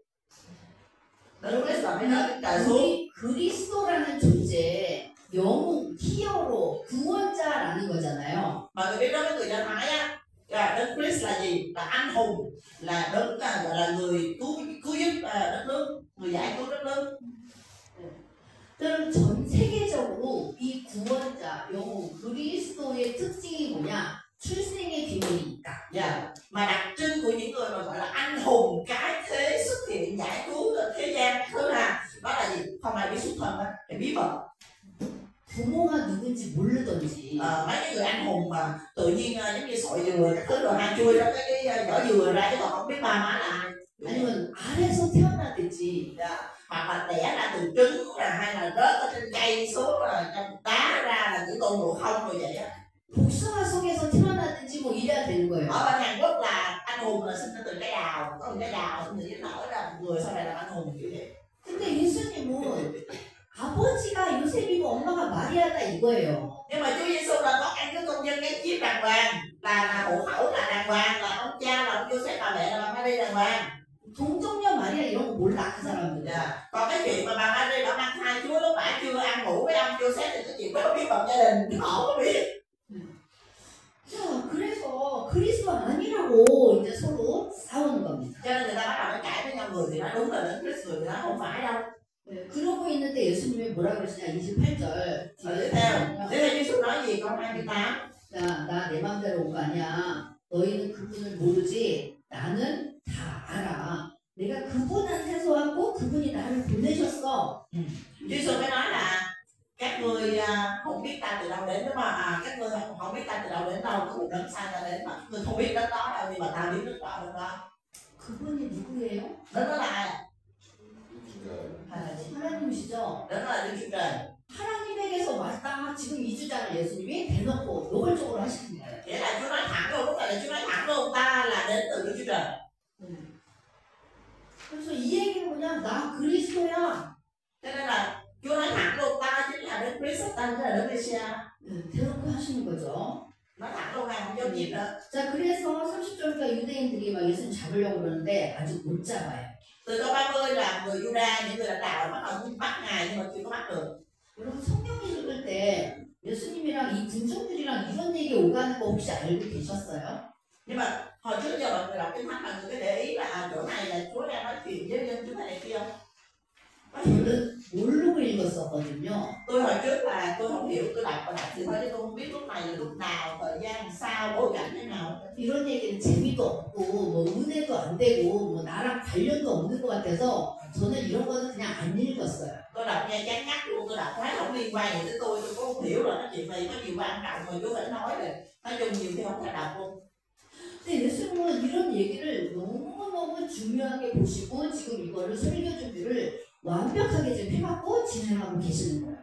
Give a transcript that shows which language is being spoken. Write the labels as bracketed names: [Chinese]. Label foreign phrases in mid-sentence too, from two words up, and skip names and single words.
[Vietnamese] đấng Christ là phải rớt lên trời xuống. [Korean] 그리스도라는 존재, 영웅, 히어로, 구원자라는 거잖아요. [Vietnamese] Mọi người biết đó với người Do Thái á, đấng Christ là gì? Là anh hùng, là đấng gọi là người cứu giúp đất nước, người giải cứu đất nước. [Korean] 그럼 전 세계적으로 이 구원자 영웅 그리스도의 특징이 뭐냐? 출생의 비밀이니까. [Vietnamese] Dạ. Mà đặc trưng của những người mà gọi là anh hùng cái thế xuất hiện giải cứu thế gian thứ là đó là gì? Không ai biết xuất thân đó, cái bí mật. [Korean] 부모가 누군지 모르던지 [Vietnamese] Mấy cái người anh hùng mà tự nhiên giống như sọi dừa các thứ rồi hai chui ra cái vỏ dừa ra chứ còn không biết ba má là ai. [Korean] 아니면 아래서 태어나든지 [Vietnamese] Dạ. Hoặc là đẻ ra từ trứng là hay là rớt ở trên cây xuống rồi trong đá ra là những tôn ngộ không rồi vậy á. [Korean] 복숭아 속에서 태어나든지 뭐 이래야 되는 거예요. [Vietnamese] Ở bên Hàn Quốc là anh hùng là sinh ra từ trái đào, có một trái đào sinh từ nở ra một người sau này là anh hùng kiểu vậy. [Korean] 근데 예수님은 아버지가 요셉이고 엄마가 마리아다 이거예요. [Vietnamese] Nhưng mà Chúa Giêsu là có căn cứ công dân gắn chip đàng hoàng, là hộ khẩu là đàng hoàng, là ông cha là ông Joseph, bà mẹ là bà Maria đàng hoàng. [Korean] 동정녀 마리아 이런 거 몰라 그 사람들. [Vietnamese] Dạ. Còn cái chuyện mà bà Maria bà mang thai Chúa lúc bả chưa ăn ngủ với ông Joseph thì cái chuyện đó biết bằng gia đình họ không biết. [Korean] 자, 그래서 그리스도 아니라고 이제 서로 싸우는 겁니다. [Vietnamese] Cho nên người ta bắt đầu nó cãi với nhau, người thì nói đúng là đến Christ, người thì nói không phải đâu. [Korean] 네, 그러고 있는데 예수님이 뭐라 그러시냐 28절. [Vietnamese] Tiếp theo Giêsu nói gì câu 28? [Korean] 자, 나 내 맘대로 온 거 아니야. 너희는 그분을 모르지. 나는 다 알아. 내가 그분한테서 왔고 그분이 나를 보내셨어. [Vietnamese] Giêsu mới nói là các ngươi không biết ta từ đâu đến đúng không? Các ngươi không biết ta từ đâu đến đâu, có một đấng sai ta đến mà các ngươi không biết đến đó đâu, nhưng mà ta biết rất rõ đến đó. [Korean] 그분이 누구예요? [Vietnamese] Đến đó là ai? [Korean] 하나님이시죠. [Vietnamese] Đến đó là Đức Chúa Trời. [Korean] 하나님에게서 왔다. 지금 이 주장을 예수님이 대놓고 노골적으로 하시는 거예요. [Vietnamese] Nghĩa là Chúa nói thẳng luôn, lúc này là Chúa nói thẳng luôn, ta là đến từ Đức Chúa Trời. [Korean] 그래서 이 얘기는 뭐냐? 나 그리스도야. [Vietnamese] Cho nên là Chúa nói thẳng luôn, ta chính là Đức Christ, ta chính là Đức Messiah. [Korean] 대놓고 하시는 거죠. [Vietnamese] Nói thẳng luôn, không giấu nhịp nữa. [Korean] 자, 그래서 30절과 유대인들이 막 예수님 잡으려고 그러는데 아직 못 잡아요. [Vietnamese] Từ câu 30 là người Juda, những người lãnh đạo bắt đầu muốn bắt ngài nhưng mà chưa có bắt được. [Korean] 여러분 성경 읽을 때 예수님이랑 이 군중들이랑 이런 얘기 오가는 거 혹시 알고 계셨어요? [Vietnamese] Nhưng mà hồi trước giờ mọi người đọc kinh thánh, mọi người có để ý là chỗ này là Chúa đang nói chuyện với dân chúng này kia không? [Korean] 저는 모르고 읽었었거든요. [Vietnamese] Tôi hồi trước là tôi không hiểu, tôi đọc thì thôi chứ tôi không biết lúc này là lúc nào, thời gian sao, bối cảnh thế nào. [Korean] 이런 얘기는 재미도 없고 뭐 은혜도 안 되고 뭐 나랑 관련도 없는 것 같아서 저는 이런 거는 그냥 안 읽었어요. [Vietnamese] Tôi đọc nghe chán ngắt luôn, tôi đọc thấy không liên quan gì tới tôi cũng không hiểu rồi, nói chuyện này có nhiều quan trọng mà Chúa phải nói rồi. Nói chung nhiều khi không thể đọc luôn. [Korean] 근데 예수님은 이런 얘기를 너무너무 중요하게 보시고 지금 이거를 설교 준비를 완벽하게 지금 해갖고 진행하고 계시는 거예요.